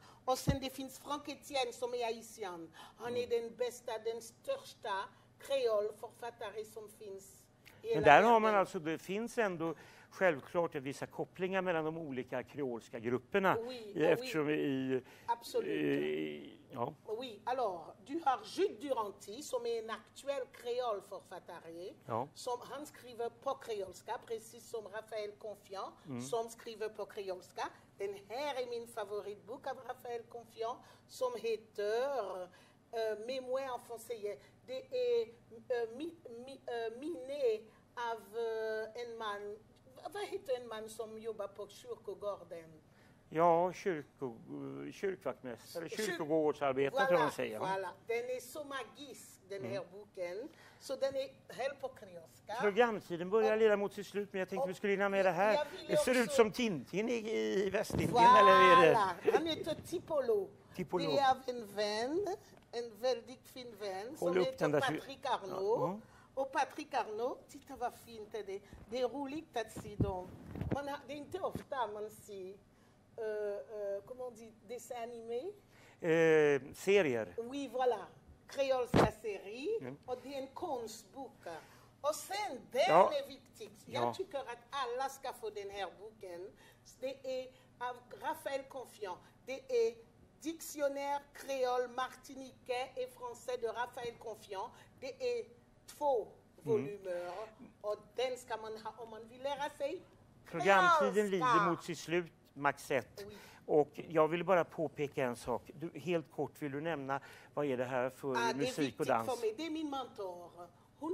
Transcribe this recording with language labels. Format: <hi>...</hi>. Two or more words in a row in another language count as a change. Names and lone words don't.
<sv>Och sen det finns Frank Etienne som är haitian. Han är den bästa, den största kreolförfattare som finns i hela Men där har världen. man alltså, det finns ändå självklart vissa kopplingar mellan de olika kreolska grupperna. Oui, Eftersom i... Absolut. ja.</sv> <fr>Oui, alors,</fr> <sv>du har Jules Duranty som är en aktuell kreolförfattare. Ja. Som han skriver på kreolska, precis som Raphaël Confiant som skriver på kreolska. Den här är min favoritbok av Raphaël Confiant som heter Mémoire en français. Det är minne av en man, vad heter en man som jobbar på kyrkogården? Ja, kyrkvaktmästare, kyrkogårdsarbetare tror jag de säger. Voilà. Den är så magisk, den här boken. Så den är helt på kreolska. Programtiden börjar leda mot sitt slut, men jag tänkte vi skulle hinna med det här. Det ser ut som Tintin i Västindien, eller är det? Han heter Tipolo. Tipolo. Det är av en vän, en väldigt fin vän, som Håll upp heter den där Patrick Arnaud. Ja. Och Patrick Arnaud, titta vad fint är det. Det är roligt att se dem. Det är inte ofta man ser,</sv> <fr>comment on dit, dessin animé.</fr> <sv>Serier.</sv> <fr>Oui, voilà.</fr> <sv>Kreolska serie. Och det är en konstbok. Och sen, den är viktig. Jag tycker att alla ska få den här boken. Det är av Raphaël Confiant. Det är Dictionnaire créole martiniquais et français de Raphaël Confiant. Det är 2 volymer. Och den ska man ha om man vill lära sig. Programtiden lider mot sitt slut, Maxette. Oui. Och jag vill bara påpeka en sak. Helt kort vill du nämna, vad är det här för musik och dans? Det är viktigt för mig. Det är min mentor. Hon</sv>